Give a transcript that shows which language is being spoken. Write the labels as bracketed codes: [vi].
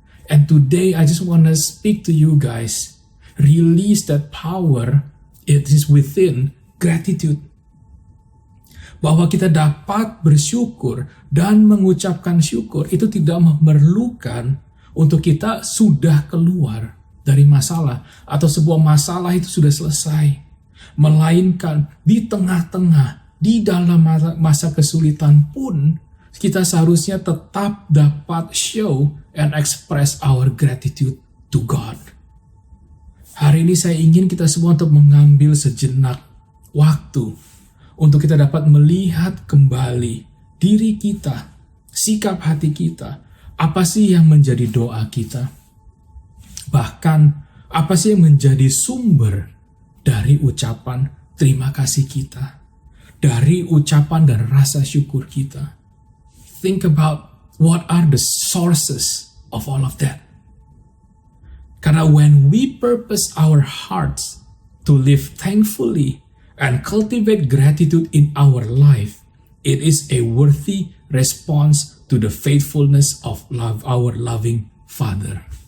[en] And today I just want to speak to you guys, release that power, it is within gratitude. [id] Bahwa kita dapat bersyukur dan mengucapkan syukur itu tidak memerlukan untuk kita sudah keluar dari masalah atau sebuah masalah itu sudah selesai, melainkan di tengah-tengah, di dalam masa kesulitan pun kita seharusnya tetap dapat [en] show and express our gratitude to God. [id] Hari ini saya ingin kita semua untuk mengambil sejenak waktu untuk kita dapat melihat kembali diri kita, sikap hati kita, apa sih yang menjadi doa kita. Bahkan, apa sih yang menjadi sumber dari ucapan terima kasih kita, dari ucapan dan rasa syukur kita. [en] Think about what are the sources of all of that. Karena when we purpose our hearts to live thankfully and cultivate gratitude in our life, it is a worthy response to the faithfulness of our loving Father.